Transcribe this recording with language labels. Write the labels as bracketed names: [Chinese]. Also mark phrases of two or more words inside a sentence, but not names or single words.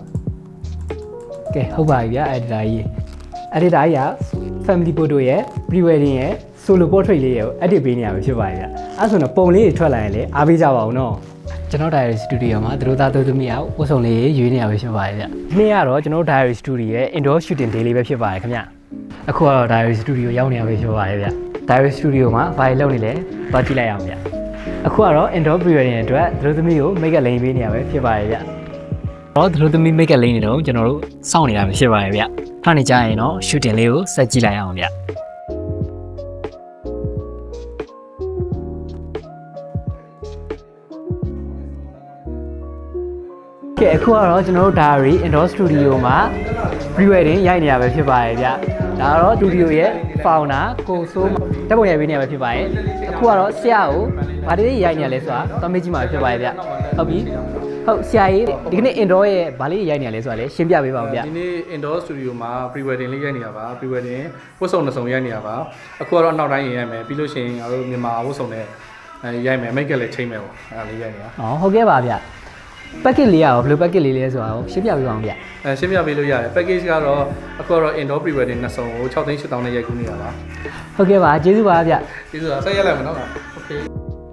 [Burmese] ကဲဟုတ်ပါပြီဗျ editor ကြီး editor ကြီးက [English] family photo [Burmese] ရဲ့ pre-wedding ရဲ့ [English] solo portrait [Burmese] လေးရဲ့ edit ပေးနေရမှာဖြစ်ပါတယ်ဗျအဲဆိုတော့ပုံလေးတွေထွက်လာရင်လည်းအားပေးကြ ပါဦးနော်ကျွန်တော် Diary Studio မှာသူတို့သားသူသမီးအောင်ဝတ်စုံလေးရွေးနေရပဲဖြစ်ပါတယ်ဗျဒီနေ့ကတော့ကျွန်တော် Diary Studio ရဲ့ [English] indoor shooting day [Burmese] လေးပဲဖြစ်ပါတယ်ခင်ဗျအခုကတော့ Diary Studio ရောက်နေရပဲဖြစ်ပါတယ်ဗျ Diary Studio မှာဘာတွေလုပ်နေလဲသွားကြည့်လိုက်အောင်ဗျအခုကတော့ [English] indoor pre-wedding [Burmese] အတွက်သူတို့သမီးကို [English] make up [Burmese] လိမ့်ပေးနေရပဲဖြစ်ပါတယ်ဗျတော့သူတို့သမီး [English] make up [Burmese] လိမ့်နေတော့ကျွန်တော်တို့စောင့်နေတာပဲဖြစ်ပါတယ်ဗျခဏနေကြရင်တော့ shooting လေးကိုဆက်ကြည့်လိုက်အောင်ဗျ ကဲအခုကတော့ကျွန်တော်တို့ Diary Indoor Studio မှာ pre-wedding ရိုက်နေရပဲဖြစ်ပါတယ်ဗျဒါကတော့ studio ရဲ့ founder ကိုစိုးတက်ပုံရိုက်ပေးနေရပဲဖြစ်ပါတယ်အခုကတော့ဆရာကိုဗားလေးရိုက်နေရလဲဆိုတာသွားမေးကြည့်မှာဖြစ်ပါတယ်ဗျဟုတ်ပြီဟုတ်ဆရာကြီးဒီကနေ့ indoor ရဲ့ဗားလေးရိုက်နေရလဲဆိုတာလည်းရှင်းပြပေးပါဦးဗျ ဒီနေ့ [English] indoor studio [Burmese] မှာ pre-wedding လေးရိုက်နေရပါ pre-wedding ဝတ်စုံတစ်စုံရိုက်နေရပါအခုကတော့နောက်တိုင်းရိုက်မယ်ပြီးလို့ရှိရင်ငါတို့မြန်မာဝတ်စုံနဲ့ရိုက်မယ် [English] make up [Burmese] လည်းချိန်မယ်ပေါ့အဲ့ဒါလေးရိုက်နေတာ ဟုတ်ကဲ့ပါဗျpackage လေးရောဘယ်လို package လေးလဲဆိုတာကိုရှင်းပြပေးပါဦးဗျ ရှင်းပြပေးလို့ရတယ် package ကတော့အခုကတော့ [English] indoor pre-wedding [Burmese] နှစ်စုံကို6,800,000နဲ့ရိုက်ကူးနေတာပါ ဟုတ်ကဲ့ပါကျေးဇူးပါဗျ ကျေးဇူးပါဆက်ရက်လိုက်မယ်နော် okay